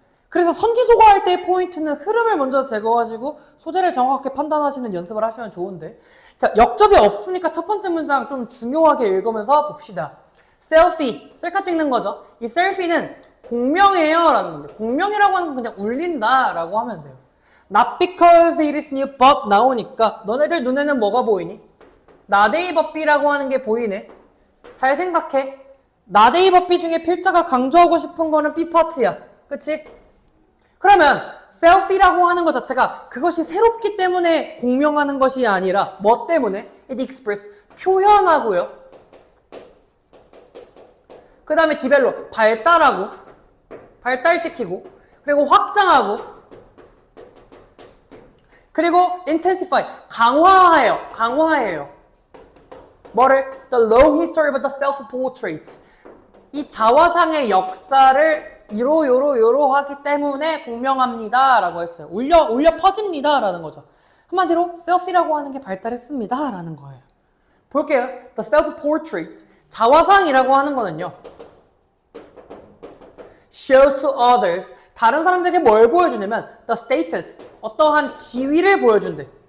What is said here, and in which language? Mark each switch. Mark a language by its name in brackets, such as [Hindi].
[Korean] 그래서 선지소거할 때의 포인트는 흐름을 먼저 제거하시고 소재를 정확하게 판단하시는 연습을 하시면 좋은데, 자, 역접이 없으니까 첫 번째 문장 좀 중요하게 읽으면서 봅시다. 셀피, 셀카 찍는 거죠. 이 셀피는 공명이에요 라는 건데, 공명이라고 하는 건 그냥 울린다 라고 하면 돼요. [English] Not because it is new but [Korean] 나오니까 너네들 눈에는 뭐가 보이니? 나데이버비라고 하는 게 보이네. 잘 생각해. 나데이버비 중에 필자가 강조하고 싶은 거는 B파트야. 그치? 그러면 셀피라고 하는 것 자체가 그것이 새롭기 때문에 공명하는 것이 아니라 뭐 때문에? [English] It express, [Korean] 표현하고요. 그 다음에 디벨롭, 발달하고, 발달시키고, 그리고 확장하고, 그리고 intensify, 강화해요. 뭐를? [English] The long history of the self-portraits. [Korean] 이 자화상의 역사를 요로 하기 때문에 공명합니다 라고 했어요. 울려 퍼집니다 라는 거죠. 한마디로 self이라고 하는 게 발달했습니다 라는 거예요. 볼게요. [English] The self-portraits, [Korean] 자화상이라고 하는 거는요, [English] shows to others, [Korean] 다른 사람들에게 뭘 보여주냐면 [English] the status, [Korean] 어떠한 지위를 보여준대.